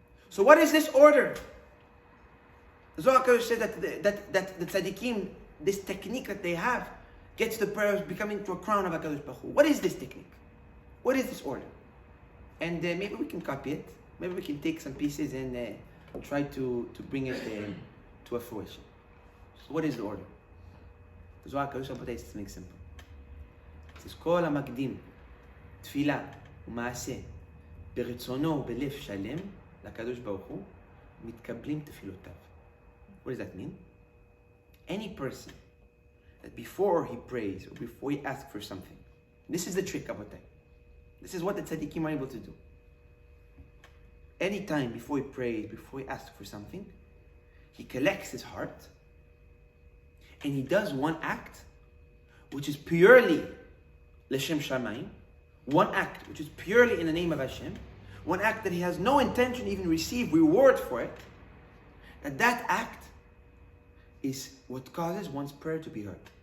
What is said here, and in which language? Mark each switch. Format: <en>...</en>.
<en>So what is this order? The Zohar Kadosh says that the tzaddikim, this technique that they have, gets the prayers becoming to a crown of HaKadosh Baruch Hu. What is this technique? What is this order? And maybe we can copy it. Maybe we can take some pieces and try to bring it to a fruition. So what is the order? The Zohar Kadosh Rabotai says, make simple. It says,</en> <he>כל המקדים תפילה ומעשה ברצונו ובלב שלם לקדוש ברוך הוא מתקבלים תפילותיו.</he> <en>What does that mean? Any person that before he prays or before he asks for something, this is the trick, Rabotai. This is what the tzaddikim are able to do. Anytime before he prays, before he asks for something, he collects his heart and he does one act which is purely L'Shem Shamayim, one act which is purely in the name of Hashem, one act that he has no intention to even receive reward for it, and that act is what causes one's prayer to be heard.</en>